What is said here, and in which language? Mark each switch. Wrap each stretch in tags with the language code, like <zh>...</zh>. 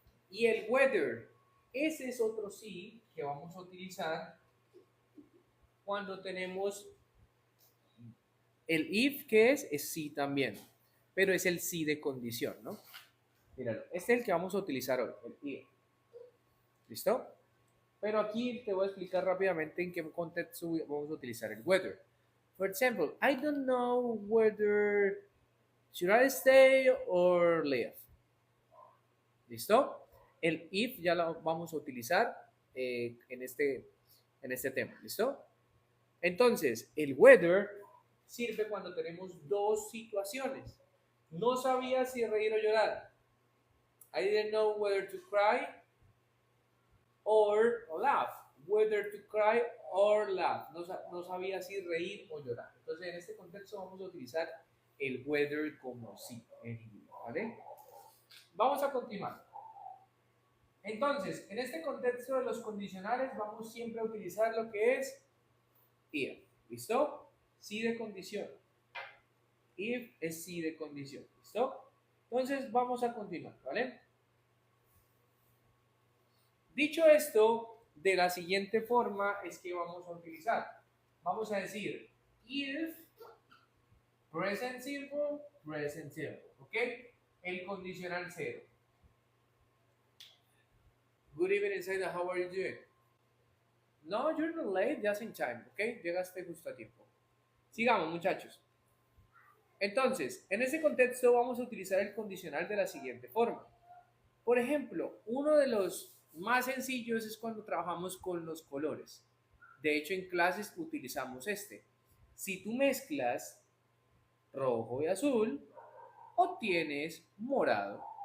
<es>Y el whether, ese es otro sí que vamos a utilizar cuando tenemos el if, que es sí también, pero es el sí de condición, ¿no? Míralo, este es el que vamos a utilizar hoy, el if. ¿Listo? Pero aquí te voy a explicar rápidamente en qué contexto vamos a utilizar el whether.</es> <en>For example, I don't know whether should I stay or leave.</en> <es>¿Listo? El if ya lo vamos a utilizar en este tema. ¿Listo? Entonces, el whether sirve cuando tenemos dos situaciones. No sabía si reír o llorar.</es> <en>I didn't know whether to cry or laugh. Whether to cry or laugh.</en> <es>No sabía si reír o llorar. Entonces, en este contexto vamos a utilizar el whether como sí en inglés, ¿vale? Vamos a continuar. Entonces, en este contexto de los condicionales vamos siempre a utilizar lo que es if. ¿Listo? Sí de condición. If es sí de condición. ¿Listo? Entonces vamos a continuar, ¿vale? Dicho esto, de la siguiente forma es que vamos a utilizar. Vamos a decir if present simple, ¿ok? El condicional cero.</es> <en>Good evening, Saida, how are you doing? No, you're not late, just in time, ¿ok?</en> <es>Llegaste justo a tiempo. Sigamos, muchachos. Entonces, en ese contexto vamos a utilizar el condicional de la siguiente forma. Por ejemplo, uno de los más sencillos es cuando trabajamos con los colores. De hecho, en clases utilizamos este. Si tú mezclas rojo y azul, obtienes morado.</es>